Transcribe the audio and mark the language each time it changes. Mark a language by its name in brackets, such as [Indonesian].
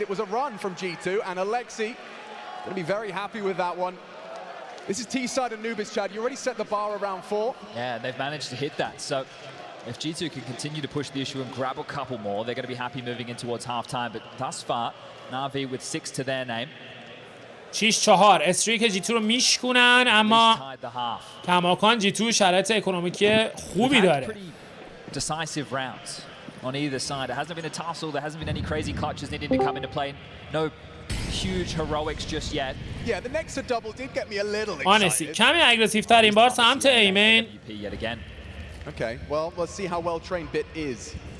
[English] It was a run from G2, and Alexi going to be very happy with that one. This is T-side Anubis, Chad. You already set the bar around 4. Yeah, they've managed to hit that. So if G2 can continue to push the issue and grab a couple more, they're going to be happy moving in towards half-time. But thus far, NaVi with 6 to their name. [Persian] 6-4 استریک G2 رو میشکنن، اما کماکان G2 شرایط اکنومیکی خوبی داره. [English] Decisive rounds on either side. There hasn't been a tussle. There hasn't been any crazy clutches needing to come into play. No huge heroics just yet. Yeah, the next double did get me a little excited. [Persian] مانسی کمی اگریسیو تر این بار سمت ایمین. [English] Okay, well, let's see how well trained Bit is.